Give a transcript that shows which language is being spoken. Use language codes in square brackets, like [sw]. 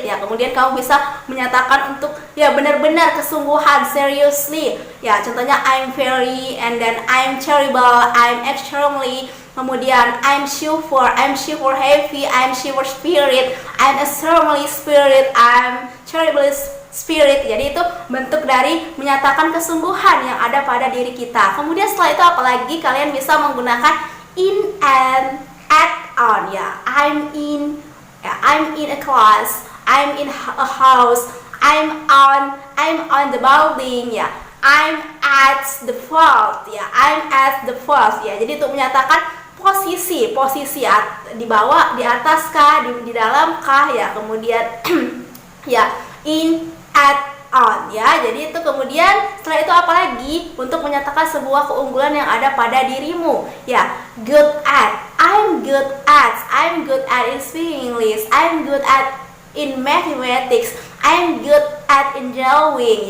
[id] Kemudian kamu bisa menyatakan untuk benar-benar kesungguhan, [en] seriously. Contohnya I'm very, and then I'm terrible, I'm extremely. Kemudian I'm super happy, I'm super spirit, I'm extremely spirit, I'm terribly spirit. [id] Jadi itu bentuk dari menyatakan kesungguhan yang ada pada diri kita. Kemudian setelah itu apalagi kalian bisa menggunakan [en] in and at on [id] ya. [en] I'm in a class, I'm in a house, I'm on the building ya. I'm at the fourth ya. I'm at the fourth ya. [id] Jadi untuk menyatakan posisi di bawah, di atas kah, di dalam kah ya. Kemudian ya in, at, on ya. Jadi itu kemudian setelah itu apalagi untuk menyatakan sebuah keunggulan yang ada pada dirimu ya. [en] Good at, I'm good at in speaking English, I'm good at in mathematics, I'm good at in drawing.